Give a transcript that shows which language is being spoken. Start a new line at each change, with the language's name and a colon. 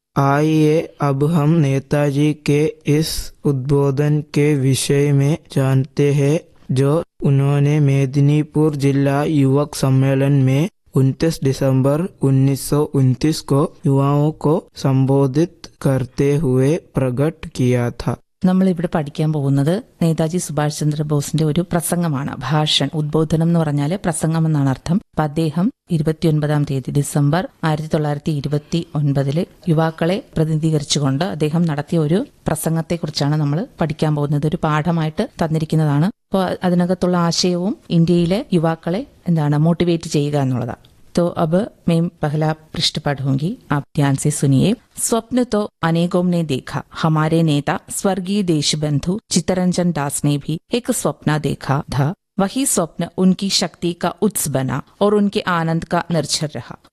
Hindi: आइए अब हम नेताजी के इस उद्बोधन के विषय में जानते हैं जो उन्होंने मेदिनीपुर जिला युवक सम्मेलन में 29 दिसंबर 1929 को युवाओं को संबोधित करते हुए प्रकट किया था।
Malayalam: നമ്മൾ ഇവിടെ പഠിക്കാൻ പോകുന്നത് നേതാജി സുഭാഷ് ചന്ദ്ര ബോസിന്റെ ഒരു പ്രസംഗമാണ്, ഭാഷൺ. ഉദ്ബോധനം എന്ന് പറഞ്ഞാല് പ്രസംഗം എന്നാണ് അർത്ഥം. അപ്പൊ അദ്ദേഹം 29 December 1929 യുവാക്കളെ പ്രതിനിധീകരിച്ചുകൊണ്ട് അദ്ദേഹം നടത്തിയ ഒരു പ്രസംഗത്തെ കുറിച്ചാണ് നമ്മൾ പഠിക്കാൻ പോകുന്നത്. ഒരു പാഠമായിട്ട് തന്നിരിക്കുന്നതാണ്. അപ്പോ അതിനകത്തുള്ള ആശയവും ഇന്ത്യയിലെ യുവാക്കളെ എന്താണ് മോട്ടിവേറ്റ് ചെയ്യുക എന്നുള്ളതാണ്.
Hindi: तो अब मैं पहला पृष्ठ पढ़ूंगी, आप ध्यान से सुनिए। स्वप्न तो अनेकों ने देखा, हमारे नेता स्वर्गीय देशबंधु चित्तरंजन दास ने भी एक स्वप्न देखा था। वही स्वप्न उनकी शक्ति का उत्स बना और उनके आनंद का निर्जर रहा।